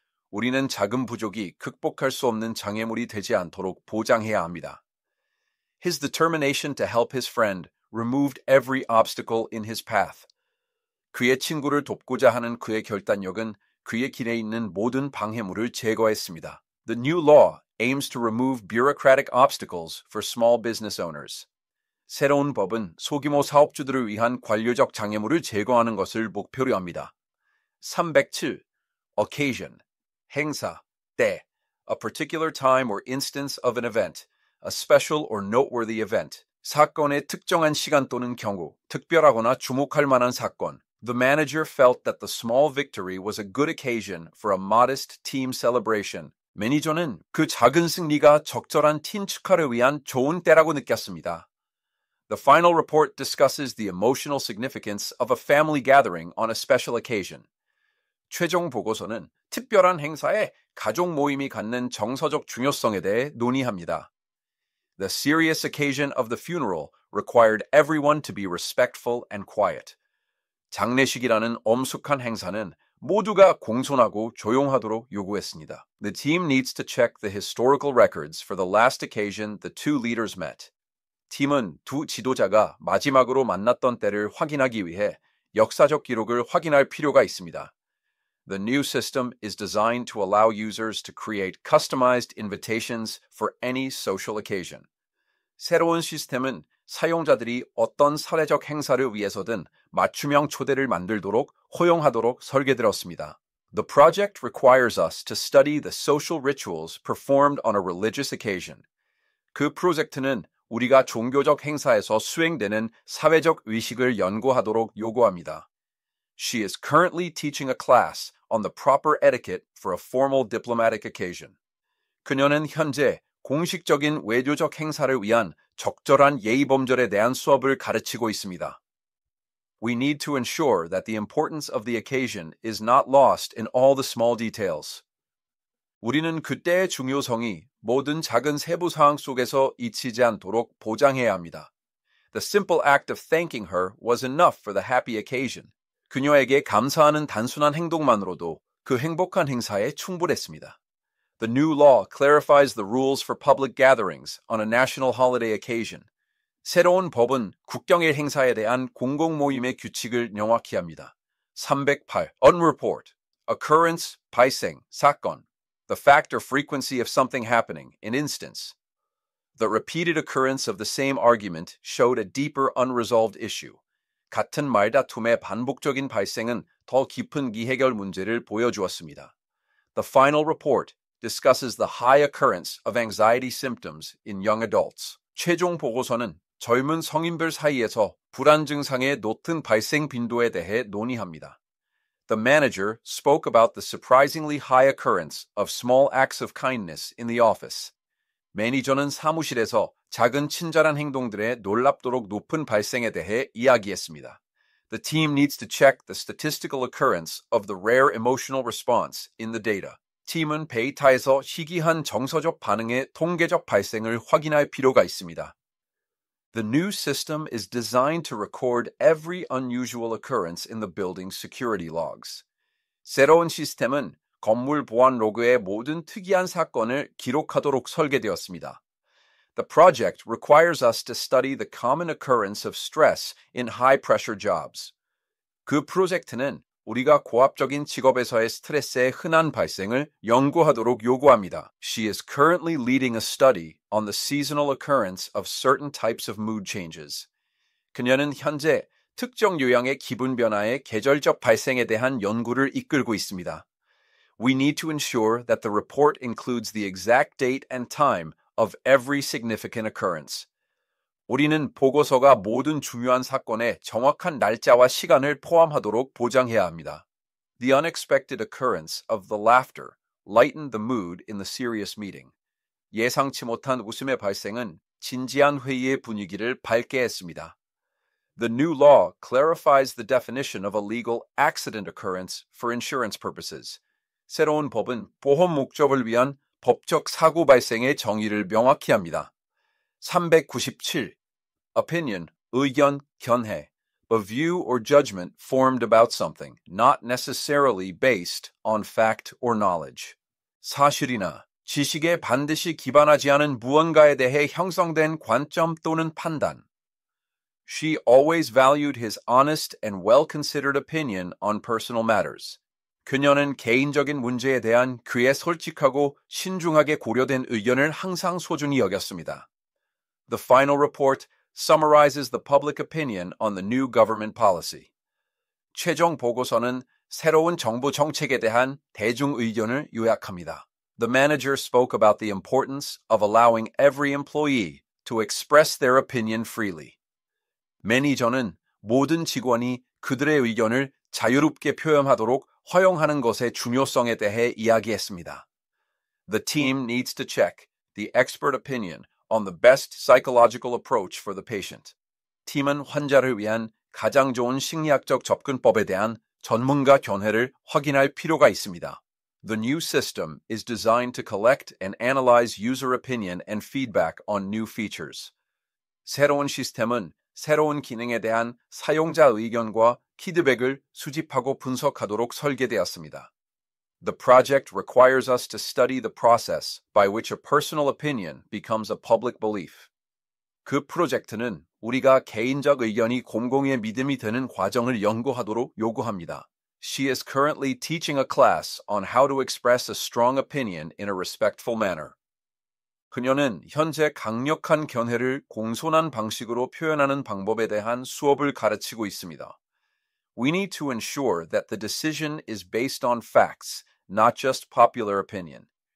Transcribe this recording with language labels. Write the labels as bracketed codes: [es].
[ko] 우리는 자금 부족이 극복할 수 없는 장애물이 되지 않도록 보장해야 합니다. [en] His determination to help his friend removed every obstacle in his path. [ko] 그의 친구를 돕고자 하는 그의 결단력은 그의 길에 있는 모든 방해물을 제거했습니다. [en] The new law aims to remove bureaucratic obstacles for small business owners. [ko] 새로운 법은 소규모 사업주들을 위한 관료적 장애물을 제거하는 것을 목표로 합니다. 307. Occasion. 행사, 때. [en] A particular time or instance of an event. A special or noteworthy event. [ko] 사건의 특정한 시간 또는 경우, 특별하거나 주목할 만한 사건. [en] The manager felt that the small victory was a good occasion for a modest team celebration. [ko] 매니저는 그 작은 승리가 적절한 팀 축하를 위한 좋은 때라고 느꼈습니다. [en] The final report discusses the emotional significance of a family gathering on a special occasion. [ko] 최종 보고서는 특별한 행사에 가족 모임이 갖는 정서적 중요성에 대해 논의합니다. [en] The serious occasion of the funeral required everyone to be respectful and quiet. [ko] 장례식이라는 엄숙한 행사는 모두가 공손하고 조용하도록 요구했습니다. [en] The team needs to check the historical records for the last occasion the two leaders met. [ko] 팀은 두 지도자가 마지막으로 만났던 때를 확인하기 위해 역사적 기록을 확인할 필요가 있습니다. [en] The new system is designed to allow users to create customized invitations for any social occasion. [ko] 새로운 시스템은 사용자들이 어떤 사회적 행사를 위해서든 맞춤형 초대를 만들도록 허용하도록 설계되었습니다. [en] The project requires us to study the social rituals performed on a religious occasion. [ko] 그 프로젝트는 우리가 종교적 행사에서 수행되는 사회적 의식을 연구하도록 요구합니다. [en] She is currently teaching a class on the proper etiquette for a formal diplomatic occasion. [ko] 그녀는 현재 공식적인 외교적 행사를 위한 적절한 예의범절에 대한 수업을 가르치고 있습니다. [en] We need to ensure that the importance of the occasion is not lost in all the small details. [ko] 우리는 그때의 중요성이 모든 작은 세부 사항 속에서 잊히지 않도록 보장해야 합니다. [en] The simple act of thanking her was enough for the happy occasion. [ko] 그녀에게 감사하는 단순한 행동만으로도 그 행복한 행사에 충분했습니다. [en] The new law clarifies the rules for public gatherings on a national holiday occasion. [ko] 새로운 법은 국경일 행사에 대한 공공 모임의 규칙을 명확히 합니다. 308. Unreport. Occurrence, 발생, 사건. [en] The fact or frequency of something happening, an instance. The repeated occurrence of the same argument showed a deeper unresolved issue. [ko] 같은 말다툼의 반복적인 발생은 더 깊은 미해결 문제를 보여주었습니다. [en] The final report discusses the high occurrence of anxiety symptoms in young adults. [ko] 최종 보고서는 젊은 성인들 사이에서 불안 증상의 높은 발생 빈도에 대해 논의합니다. [en] The manager spoke about the surprisingly high occurrence of small acts of kindness in the office. [ko] 매니저는 사무실에서 작은 친절한 행동들의 놀랍도록 높은 발생에 대해 이야기했습니다. [en] The team needs to check the statistical occurrence of the rare emotional response in the data. [ko] 팀은 데이터에서 희귀한 정서적 반응의 통계적 발생을 확인할 필요가 있습니다. [en] The new system is designed to record every unusual occurrence in the building's security logs. [ko] 새로운 시스템은 건물 보안 로그의 모든 특이한 사건을 기록하도록 설계되었습니다. [en] The project requires us to study the common occurrence of stress in high-pressure jobs. [ko] 그 프로젝트는 우리가 고압적인 직업에서의 스트레스의 흔한 발생을 연구하도록 요구합니다. [en] She is currently leading a study on the seasonal occurrence of certain types of mood changes. [ko] 그녀는 현재 특정 유형의 기분 변화의 계절적 발생에 대한 연구를 이끌고 있습니다. [en] We need to ensure that the report includes the exact date and time of every significant occurrence. [ko] 우리는 보고서가 모든 중요한 사건의 정확한 날짜와 시간을 포함하도록 보장해야 합니다. [en] The unexpected occurrence of the laughter lightened the mood in the serious meeting. [ko] 예상치 못한 웃음의 발생은 진지한 회의의 분위기를 밝게 했습니다. [en] The new law clarifies the definition of a legal accident occurrence for insurance purposes. [ko] 새로운 법은 보험 목적을 위한 법적 사고 발생의 정의를 명확히 합니다. 397. Opinion, 의견, 견해. [en] A view or judgment formed about something, not necessarily based on fact or knowledge. [ko] 사실이나 지식에 반드시 기반하지 않은 무언가에 대해 형성된 관점 또는 판단. [en] She always valued his honest and well-considered opinion on personal matters. [ko] 그녀는 개인적인 문제에 대한 그의 솔직하고 신중하게 고려된 의견을 항상 소중히 여겼습니다. [en] The final report summarizes the public opinion on the new government policy. [ko] 최종 보고서는 새로운 정부 정책에 대한 대중 의견을 요약합니다. [en] The manager spoke about the importance of allowing every employee to express their opinion freely. [ko] 매니저는 모든 직원이 그들의 의견을 자유롭게 표현하도록 허용하는 것의 중요성에 대해 이야기했습니다. [en] The team needs to check the expert opinion on the best psychological approach for the patient. [ko] 팀은 환자를 위한 가장 좋은 심리학적 접근법에 대한 전문가 견해를 확인할 필요가 있습니다. [en] The new system is designed to collect and analyze user opinion and feedback on new features. [ko] 새로운 시스템은 새로운 기능에 대한 사용자 의견과 피드백을 수집하고 분석하도록 설계되었습니다. [en] The project requires us to study the process by which a personal opinion becomes a public belief. [ko] 그 프로젝트는 우리가 개인적 의견이 공공의 믿음이 되는 과정을 연구하도록 요구합니다. [en] She is currently teaching a class on how to express a strong opinion in a respectful manner. [ko] 그녀는 현재 강력한 견해를 공손한 방식으로 표현하는 방법에 대한 수업을 가르치고 있습니다. [en] We need to ensure that the decision is based on facts, not just popular opinion.